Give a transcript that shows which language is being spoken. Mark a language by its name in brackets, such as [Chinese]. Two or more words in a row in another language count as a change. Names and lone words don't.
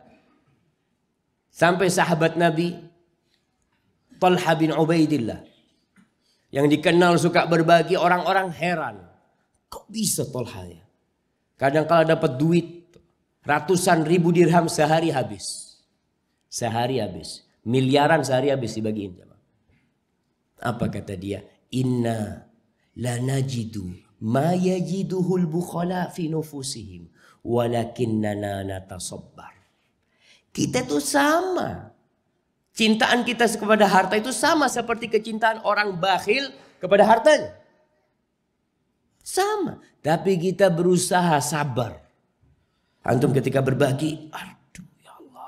[Indonesian] Sampai sahabat Nabi Talha bin Ubaidillah yang dikenal suka berbagi, orang-orang heran. Kok bisa Talha ya? Kadang kala dapat duit ratusan ribu dirham sehari habis. Sehari habis. Miliaran sehari habis dibagiin. Apa kata dia? [Arabic] إنا لا نجد ما يجده البخلاء في نفوسهم ولكننا نتصبر. [Indonesian] Kita tuh sama. Cintaan kita kepada harta itu sama seperti kecintaan orang bakhil kepada hartanya. Sama. Tapi kita berusaha sabar. Antum ketika berbagi, aduh [Arabic] يا الله.